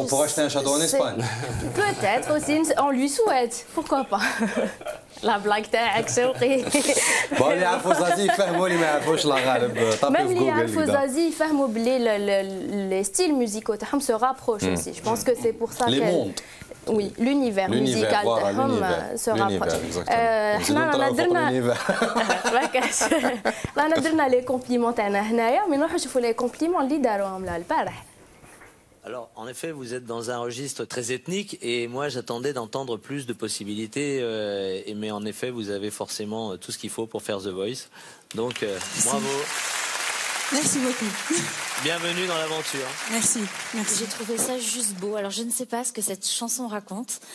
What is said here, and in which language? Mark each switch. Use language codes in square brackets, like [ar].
[fr] Pour acheter un château en Espagne. Peut-être aussi, on lui souhaite. Pourquoi pas? La blague تاعك شوقي. [ar] Bon, اللي يعرفوا زازي يفهموا اللي ما يعرفوش لا غالب طابوا في [fr] جوجل. Même [ar] اللي يعرفوا زازي يفهموا بلي [fr] les styles musicaux تاعهم se rapprochent aussi. Je pense que c'est pour ça les mondes. Oui, l'univers musical تاعهم se rapproche. [ar] حنا درنا les compliments تاعنا هنايا mais نروحوا نشوفوا les compliments اللي داروهم لها البارح. [fr] Alors, en effet, vous êtes dans un registre très ethnique et moi, j'attendais d'entendre plus de possibilités. Mais en effet, vous avez forcément tout ce qu'il faut pour faire The Voice. Donc, bravo. Merci beaucoup. Bienvenue dans l'aventure. Merci. J'ai trouvé ça juste beau. Alors, je ne sais pas ce que cette chanson raconte.